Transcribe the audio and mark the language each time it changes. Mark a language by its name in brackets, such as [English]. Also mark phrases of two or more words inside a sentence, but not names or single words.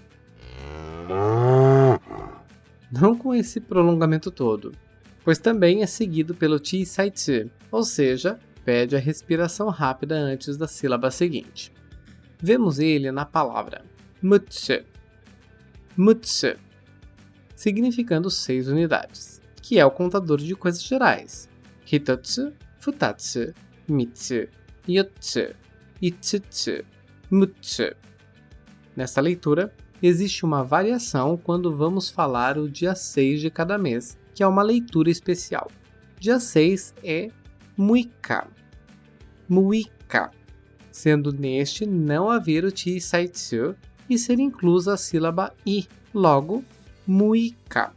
[Portuguese] Não com esse prolongamento todo, pois também é seguido pelo [Japanese] 小さいっ, [Portuguese] ou seja, pede a respiração rápida antes da sílaba seguinte. Vemos ele na palavra [Japanese] 六つ、六つ, [Portuguese] significando 6 unidades, que é o contador de coisas gerais, [Japanese] 一つ、二つ、三つ, 四つ、五つ、六つ. [Portuguese] Nesta leitura, existe uma variação quando vamos falar o dia 6 de cada mês, que é uma leitura especial. Dia 6 é [Japanese] 六日、六日, [Portuguese] sendo neste não haver o [Japanese] 小さいっ [Portuguese] e ser inclusa a sílaba i, logo, muika.